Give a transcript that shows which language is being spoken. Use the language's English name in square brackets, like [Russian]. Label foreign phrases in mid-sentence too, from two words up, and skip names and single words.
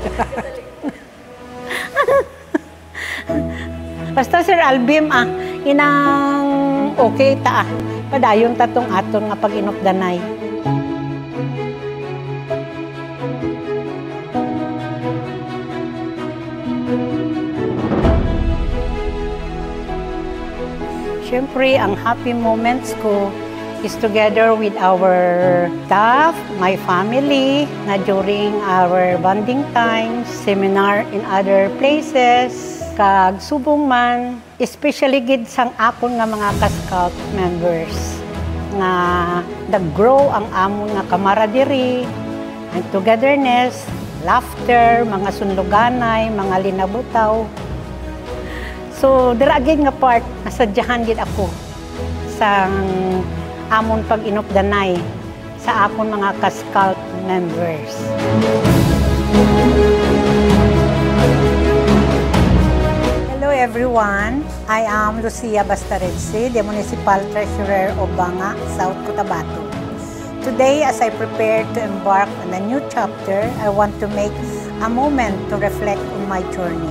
[Hiligaynon] Basta Sir Albim, inang okay ta. Padayon tatong aton nga pag-inupdanay. Siyempre, ang [English] happy moments ko is together with our staff, my family, na during our bonding times, seminar in other places, [Hiligaynon] kag subong man, especially gid sang akon nga mga ka-Scout members nga nag-grow ang amon nga [English] camaraderie and togetherness, laughter, [Hiligaynon] mga sunluganay, mga linabutaw. So, dira gid nga part, nasadyahan gid ako sa amon pag-inupdanay sa akon mga ka-Scout members. [English] Hello everyone, I am Lucia Bastaredse, the Municipal Treasurer of Banga, South Cotabato. Today, as I prepare to embark on a new chapter, I want to make a moment to reflect on my journey.